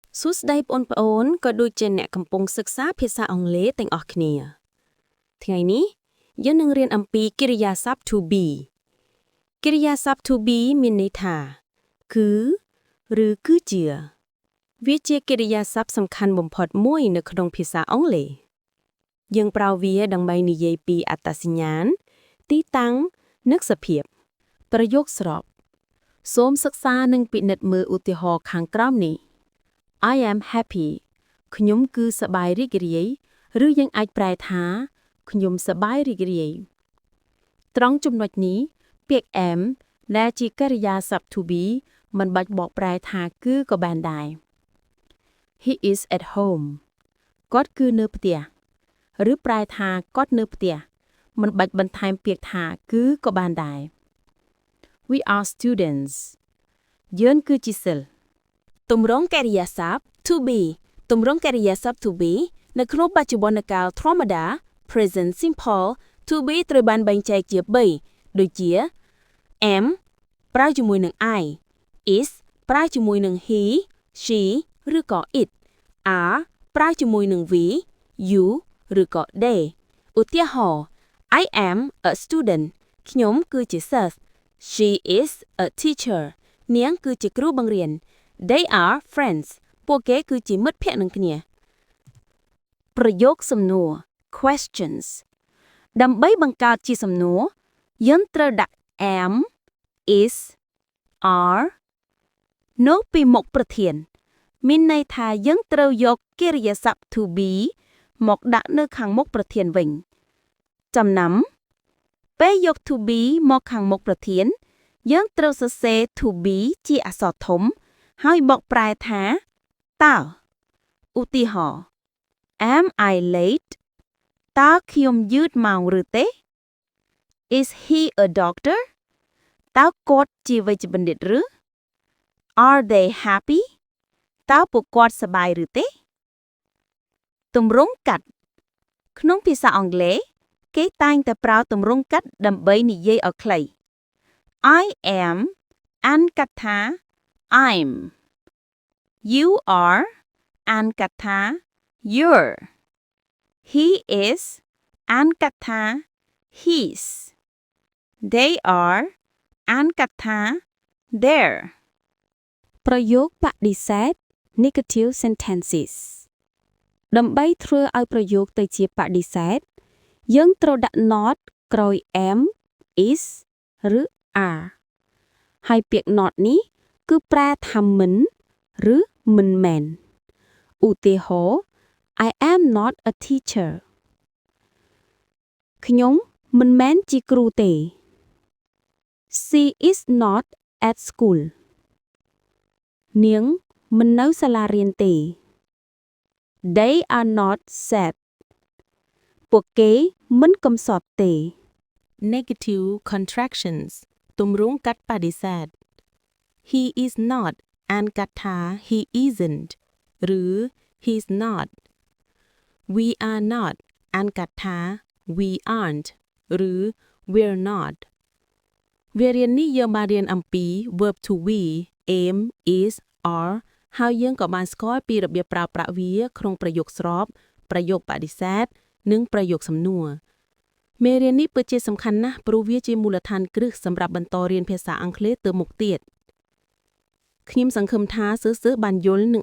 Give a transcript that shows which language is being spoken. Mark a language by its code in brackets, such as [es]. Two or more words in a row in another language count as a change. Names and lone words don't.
[km] សួស្តីបងប្អូនក៏ដូចជាអ្នកកំពុងសិក្សាភាសាអង់គ្លេសទាំងអស់គ្នាថ្ងៃនេះយើងនឹងរៀនអំពីកិរិយាសព្ទ [en] to be [km] កិរិយាសព្ទ [en] to be [km] មានន័យថាគឺឬគឺជាវាជាកិរិយាសព្ទសំខាន់បំផុតមួយនៅក្នុងភាសាអង់គ្លេសយើងប្រើ វាដើម្បីនិយាយពីអត្តសញ្ញាណទីតាំងនិងសភាពប្រយោគស្របសូមសិក្សានិងពិនិត្យមើលឧទាហរណ៍ខាងក្រោមនេះ [en] I am happy [km] ខ្ញុំគឺសប្បាយរីករាយឬយើងអាចប្រែថាខ្ញុំសប្បាយរីករាយត្រង់ចំណុចនេះពាក្យ am ដែលជាកិរិយាសព្ទ [en] to be [km] មិនបាច់បកប្រែថាគឺក៏បានដែរ [en] He is at home [km] គាត់គឺនៅផ្ទះឬប្រែថាគាត់នៅផ្ទះមិនបាច់បន្ថែមពាក្យថាគឺក៏បានដែរ [en] We are students [km] យើងគឺជាសិស្សទម្រង់កិរិយាសព្ទ [en] to be [km] ទម្រង់កិរិយាសព្ទ [en] to be [km] នៅក្នុងបច្ចុប្បន្ន កាលធម្មតា [en] present simple to be [km] ត្រូវបានបែងចែកជា3ដូចជា am ប្រើជាមួយនឹង [en] I is [km] ប្រើជាមួយនឹង [en] he she [km] ឬក៏ [en] it are [km] ប្រើជាមួយនឹង [en] we you [km] ឬក៏ they ឧទាហរណ៍ [en] I am a student [km] ខ្ញុំគឺជាសិស្ស [en] she is a teacher [km] នាងគឺជាគ្រូបង្រៀន [en] They are friends [km] ពួកគេគឺជា មិត្តភក្តិនឹងគ្នាប្រយោគសំណួរ questions ដើម្បីបង្កើតជាសំណួរយើងត្រូវដាក់ [en] am is are [km] នៅពីមុខប្រធានមានន័យថាយើងត្រូវយកកិរិយាសព្ទ [en] to be [km] មកដាក់នៅខាងមុខប្រធានវិញចំណាំពេលយក [en] to be [km] មកខាងមុខប្រធានយើងត្រូវសរសេរ [en] to be [km] ជាអក្សរធំហើយបកប្រែថាតើឧទាហរណ៍ [en] Am I late [km] តើខ្ញុំយឺតម៉ោងឬទេ [en] Is he a doctor [km] តើគាត់ជាវេជ្ជបណ្ឌិតឬ [en] Are they happy [km] តើពួកគាត់សប្បាយឬទេទម្រង់កាត់ក្នុងភាសាអង់គ្លេសគេតែងតែប្រើទម្រង់កាត់ដើម្បីនិយាយឲ្យខ្លី [en] I am [km] អានកាត់ថា I'm [en] You are [km] អានកាត់ថា [en] You're He is [km] អានកាត់ថា [en] He's They are [km] អានកា ត់ថា They're ប្រយោគបដិសេធ [en] negative sentences [km] ដើម្បីធ្វើឲ្យប្រយោគទៅជាបដិសេធយើងត្រូវដាក់ not ក្រោយ [en] am is [km] ឬ are ហើយពាក្យ not នេះគឺប្រែថាមិនឬមិនមែនឧទាហរណ៍ [en] I am not a teacher [km] ខ្ញុំមិនមែនជាគ្រូទេ [en] She is not at school [km] នាងមិននៅសាលារៀនទេ [en] They are not sad [km] ពួកគេមិនកំសត់ទេ [en] Negative contractions [km] ទម្រង់កាត់បដិសេធ [en] He is not [km] អានកាត់ថា [en] he isn't [km] ឬ [en] he's not We are not [km] អានកាត់ថា [en] we aren't [km] ឬ [en] we're not [km] វារៀននេះយើងបានរៀនអំពី [en] verb to be am is are [km] ហើយយើងក៏បានស្គាល់ពីរបៀបប្រើប្រាស់ វាក្នុងប្រយោគស្របប្រយោគបដិសេធនិងប្រយោគសំណួរមេរៀននេះពិតជាសំខាន់ណាស់ព្រោះវាជាមូលដ្ឋាន គ្រឹះសម្រាប់បន្តរៀនភាសាអង់គ្លេសទៅមុខទៀតខ្ញុំសង្ឃឹមថាសិស្សៗបានយល់និង